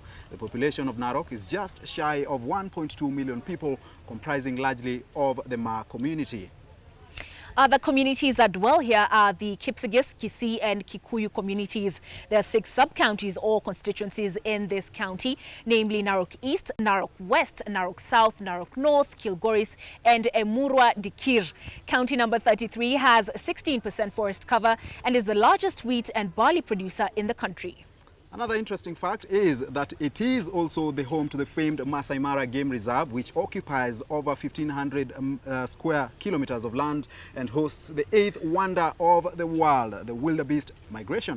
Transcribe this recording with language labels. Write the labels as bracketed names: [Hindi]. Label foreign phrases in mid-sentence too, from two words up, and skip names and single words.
[English] The population of Narok is just shy of 1.2 million people, comprising largely of the Ma community. Other communities that dwell here are the Kipsigis, Kisii and Kikuyu communities. There are 6 sub-counties or constituencies in this county, namely Narok East, Narok West, Narok South, Narok North, Kilgoris and Emurua Dikir. County number 33 has 16% forest cover and is the largest wheat and barley producer in the country. Another interesting fact is that it is also the home to the famed Masai Mara Game Reserve, which occupies over 1,500 square kilometers of land and hosts the 8th wonder of the world, the Wildebeest Migration.